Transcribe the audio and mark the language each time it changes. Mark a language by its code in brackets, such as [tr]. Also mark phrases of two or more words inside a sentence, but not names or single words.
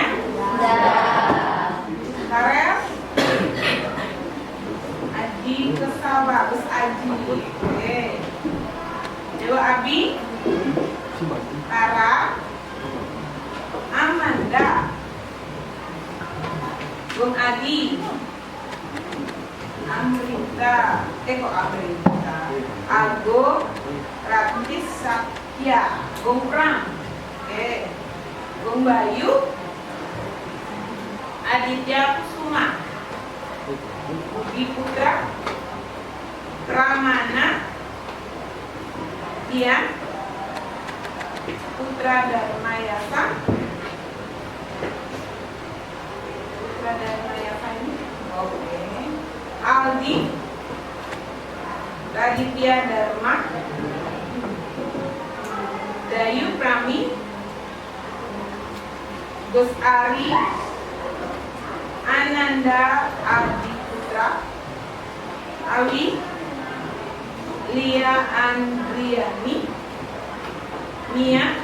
[id] Sudah. Karel? Aji Kesawa, Gus Aji. Oke. Dewa Abi, Tara, Amanda, Bung Adi, Amrita, kok Amrita, Ago, Ratis Satya, Bung Pram, Bung Bayu, Aditya Kusuma, Budi Putra, Pramana, Dian, Putra Dharmayasa. Putra Dharmayasa ini. Oke. Aldi, Raditya Dharma, Dayu Prami, Gus Ari, Ananda Adi Putra, Awi, Lia Andriani, Mia,